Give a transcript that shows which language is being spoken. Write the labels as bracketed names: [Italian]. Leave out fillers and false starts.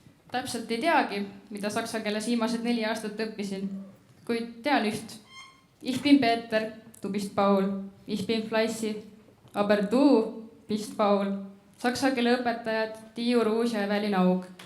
[Estonian] Täpselt ei teagi, mida saksa keeles viimased 4 aastat õppisin, kuid tean üht. [German] Ich bin Peeter, du bist Paul, ich bin Fleissi, aber du bist Paul. [Estonian] Saksa keele õpetajad Tiiu Ruus ja Evelin Aug.